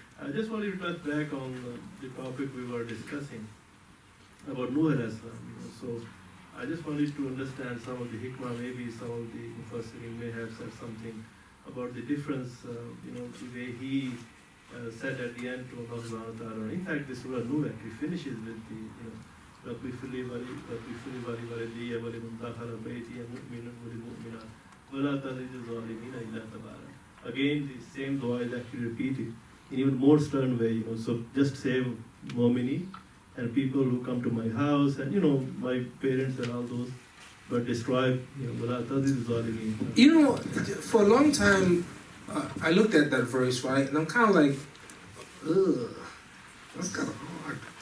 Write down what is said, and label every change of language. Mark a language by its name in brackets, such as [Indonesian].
[English] I just wanted to touch back on the topic we were discussing about Nuh alayhi salam. So I just wanted to understand some of the hikmah, maybe some of the Mufassirin may have said something about the difference, the way he said at the end to Allah subhanahu wa ta'ala. In fact, this surah Nuh actually finishes with the, [Arabic] رَبِّ فِلِّ وَلِي وَلِدِيَّ وَلِمَنْ دَخَلَ بَيْتِيَ مُؤْمِنًا وَلِمُؤْمِنَاتٍ وَلَا تَزِدِ الظَّالِمِينَ إِلَّا تَبَارًا. [English] Again, the same dua is actually repeated in even more stern way. So just save mu'mini and people who come to my house and my parents and all those, but destroy [Arabic] وَلَا تَزِدِ الظَّالِمِينَ. [English] For a long time, I looked at that verse, right, and I'm kind of like, ugh, that's kind of hard.